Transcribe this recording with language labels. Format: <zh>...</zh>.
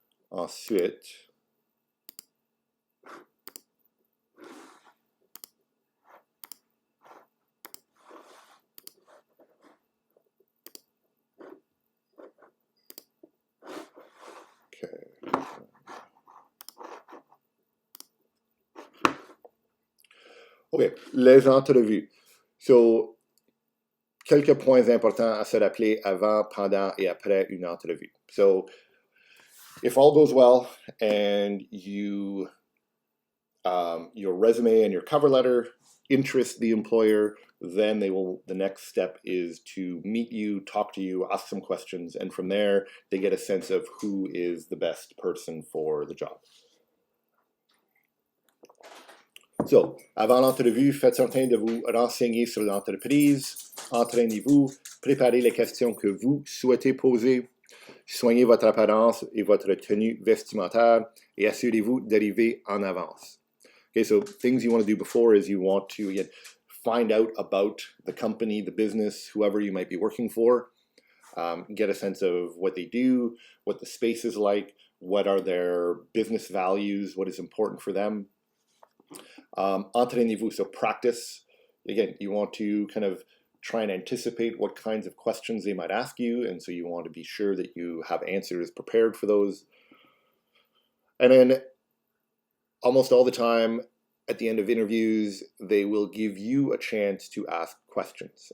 <fr>Ensuite, OK, les entrevues. So, quelques points importants à se rappeler avant, pendant et après une entrevue.</fr> <en>So, if all goes well and your resume and your cover letter interest the employer, then the next step is to meet you, talk to you, ask some questions, and from there, they get a sense of who is the best person for the job.</en> <fr>So, avant l'entrevue, faites certain de vous renseigner sur l'entreprise, entraînez-vous, préparez les questions que vous souhaitez poser, soignez votre apparence et votre tenue vestimentaire, et assurez-vous d'arriver en avance.</fr> <en>Okay, so things you want to do before is you want to, again, find out about the company, the business, whoever you might be working for, get a sense of what they do, what the space is like, what are their business values, what is important for them.</en> <fr>Entraînez-vous,</fr> <en>so practice. Again, you want to kind of try and anticipate what kinds of questions they might ask you, and so you want to be sure that you have answers prepared for those. And then almost all the time at the end of interviews, they will give you a chance to ask questions.</en>